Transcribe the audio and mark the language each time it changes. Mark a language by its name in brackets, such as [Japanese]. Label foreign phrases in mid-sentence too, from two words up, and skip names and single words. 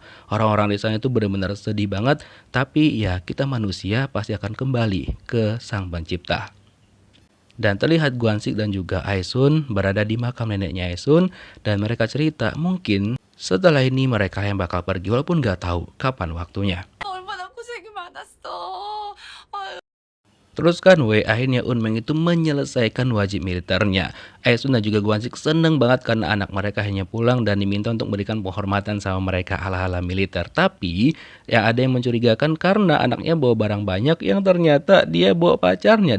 [Indonesian] Orang-orang di sana itu benar-benar sedih banget, tapi ya kita manusia pasti akan kembali ke Sang Pencipta. Dan terlihat Gwansik dan juga Aesun berada di makam neneknya Aesun dan mereka cerita mungkin setelah ini mereka yang bakal pergi walaupun gak tahu kapan waktunya. [Korean] 얼마나 고생이 많았어. 아유. [Indonesian] Terus kan akhirnya Unmeng itu menyelesaikan wajib militernya. Aesun dan juga Gwansik seneng banget karena anak mereka hanya pulang dan diminta untuk memberikan penghormatan sama mereka ala-ala militer. Tapi yang ada yang mencurigakan karena anaknya bawa barang banyak yang ternyata dia bawa pacarnya.